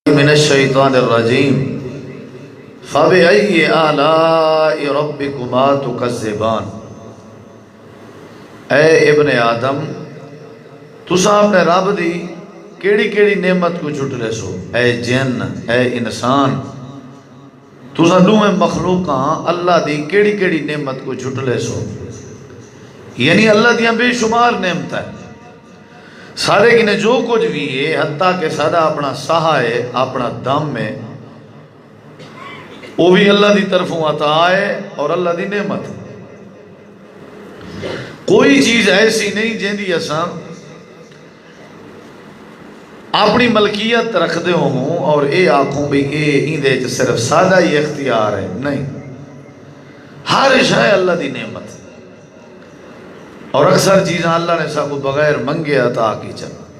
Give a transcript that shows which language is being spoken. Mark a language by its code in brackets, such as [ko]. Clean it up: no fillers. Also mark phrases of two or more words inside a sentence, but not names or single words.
[ar] الشیطان الرجیم فَبِأَيِّ آلَاءِ رَبِّكُمَا تُكَذِّبَانِ۔ [pa] اے ابن آدم تساں اپنے رب دی کیڑی کیڑی نعمت کو چھٹلے سو، اے جن اے انسان تساں دوویں مخلوقاں اللہ دی کیڑی کیڑی نعمت کو چھٹلے سو، یعنی اللہ دیاں بے شمار نعمت ہے سارے کنے جو کچھ بھی ہے، حتیٰ کہ سارا اپنا سہا ہے، اپنا دم ہے، وہ بھی اللہ دی طرفوں عطا ہے اور اللہ دی نعمت ہے۔ کوئی چیز ایسی نہیں جیندی اساں اپنی ملکیت رکھ دے ہوں اور اے آنکھوں بھی اے ایندے صرف سادہ ہی اختیار ہے، نہیں، ہر شے اللہ دی نعمت ہے اور اکثر چیزیں اللہ نے سب کو بغیر منگے عطا کی چل۔